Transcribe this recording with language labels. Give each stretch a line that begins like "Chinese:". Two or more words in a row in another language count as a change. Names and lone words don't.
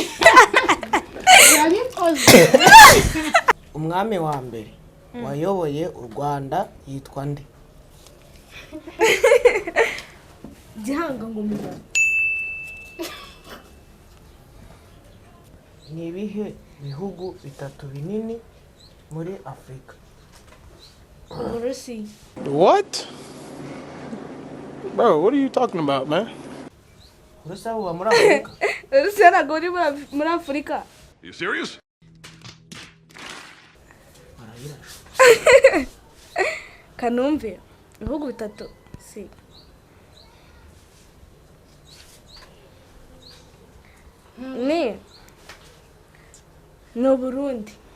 Kinyarwanda: Umwami wa mbere wayoboye u Rwanda yitwa nde? Gihanga ngumira. Ni ibihe bihugu bitatu binini muri Afrika? Urusi.
English: What? Bro, what are you talking about, man?
Kinyarwanda: Urusi uba muri Afrika? Urusi ntabwo uri muri Afrika.
English: Are you serious?
Kinyarwanda: Kanumve ibihugu bitatu si ni Burundi.